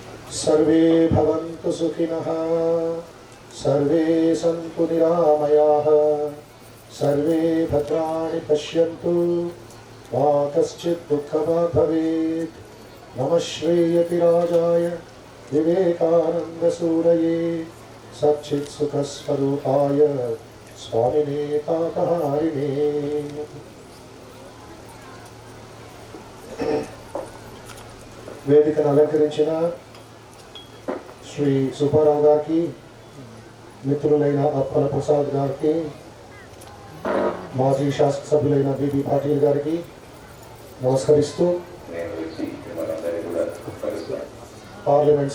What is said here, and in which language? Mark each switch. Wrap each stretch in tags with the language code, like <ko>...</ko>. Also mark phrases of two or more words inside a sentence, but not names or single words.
<sa>सर्वे भवन्तु सुखिनः, सर्वे सन्तु निरामयाः, सर्वे भद्राणि पश्यन्तु, मा कश्चित् दुःखभाग् भवेत्। नमः श्रीयतिराजाय विवेकानन्दसूरये सच्चित्सुखस्वरूपाय स्वामिने तापहारिणे।</sa> <te>వేదికను అలంకరించిన శ్రీ సుబ్బారావు గారికి, మిత్రులైన అప్పల ప్రసాద్ గారికి, మాజీ శాసనసభ్యులైన బిబి పాటిల్ గారికి నమస్కరిస్తూ, పార్లమెంట్</te>